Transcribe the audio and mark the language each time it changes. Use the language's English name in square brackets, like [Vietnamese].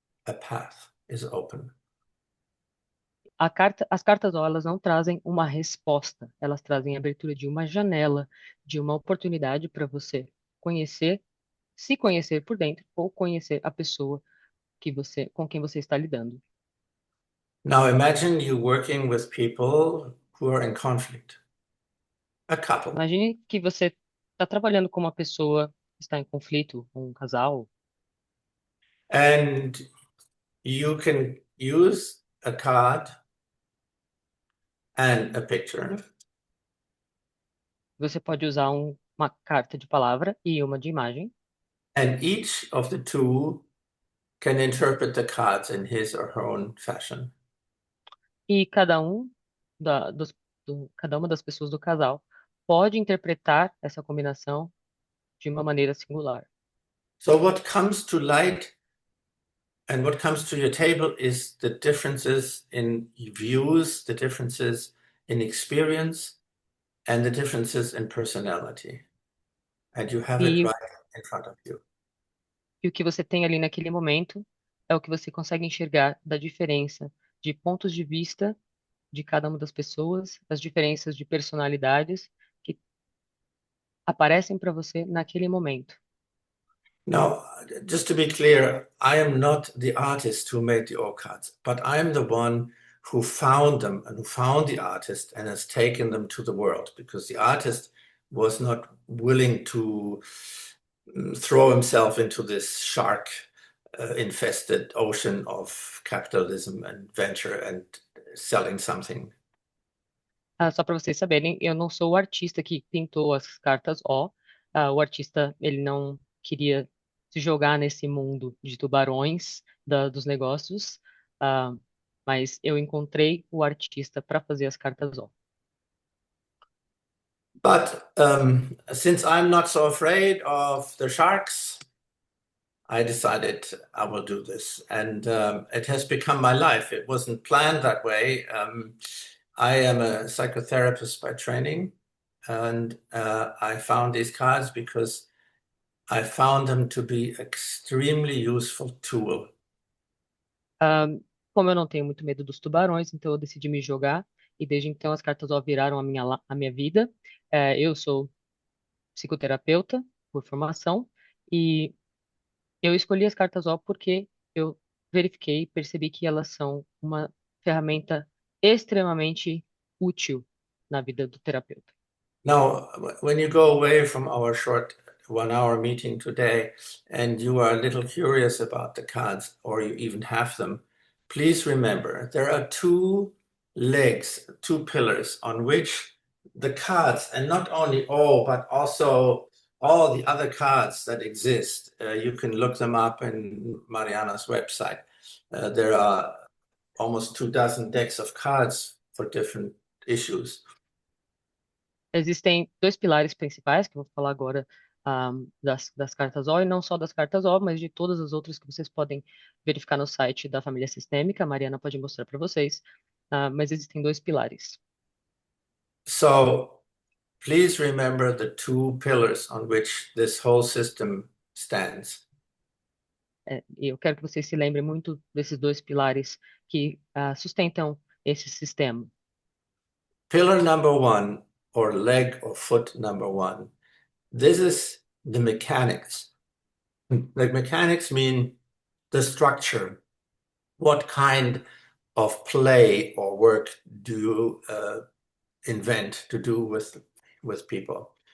[English] A path is open. [Portuguese] As cartas ó, elas não trazem uma resposta, elas trazem a abertura de uma janela, de uma oportunidade para você conhecer, se conhecer por dentro ou conhecer a pessoa com quem você está lidando. [English] Now imagine you working with people who are in conflict, a couple. [Portuguese] Imagine que você está trabalhando com uma pessoa que está em conflito, um casal, [English] And you can use a card and a picture, [Portuguese] você pode usar uma carta de palavra e uma de imagem, [English] and each of the two can interpret the cards in his or her own fashion. [Portuguese] e cada uma das pessoas do casal pode interpretar essa combinação de uma maneira singular. [English] So what comes to light and what comes to your table is the differences in views, the differences in experience, and the differences in personality. And you have it [Portuguese] E, [English] right in front of you. [Portuguese] e o que você tem ali naquele momento é o que você consegue enxergar da diferença de pontos de vista de cada uma das pessoas, as diferenças de personalidades que aparecem para você naquele momento. [English] Now, just to be clear, I am not the artist who made the orchids, but I'm the one who found them and who found the artist and has taken them to the world, because the artist was not willing to throw himself into this shark infested ocean of capitalism and venture and selling something. [Portuguese] Só para vocês saberem, eu não sou o artista que pintou as cartas O. O artista, ele não queria se jogar nesse mundo de tubarões dos negócios, mas eu encontrei o artista para fazer as cartas O. [English] But since I'm not so afraid of the sharks, I decided I will do this. And it has become my life. It wasn't planned that way. I am a psychotherapist by training, and I found these cards because I found them to be extremely useful tool. [Portuguese] Como eu não tenho muito medo dos tubarões, então eu decidi me jogar, e desde então as cartas O viraram a minha vida. Eu sou psicoterapeuta por formação, e eu escolhi as cartas O porque eu verifiquei e percebi que elas são uma ferramenta extremamente útil na vida do terapeuta. [English] Now, when you go away from our short 1 hour meeting today and you are a little curious about the cards, or you even have them, please remember there are two legs, two pillars on which the cards, and not only O, but also all the other cards that exist. You can look them up in Mariana's website. There are almost 2 dozen decks of cards for different issues. [Portuguese] Existem dois pilares principais, que eu vou falar agora, das cartas O, e não só das cartas O, mas de todas as outras que vocês podem verificar no site da família sistêmica. A Mariana pode mostrar para vocês. Mas existem dois pilares. [English] So please remember the two pillars on which this whole system stands. [Portuguese] E eu quero que vocês se lembrem muito desses dois pilares que sustentam esse sistema. [English] Pillar number one, or leg or foot number one, this is the mechanics. Like mechanics mean the structure. What kind of play or work do you invent to do with people?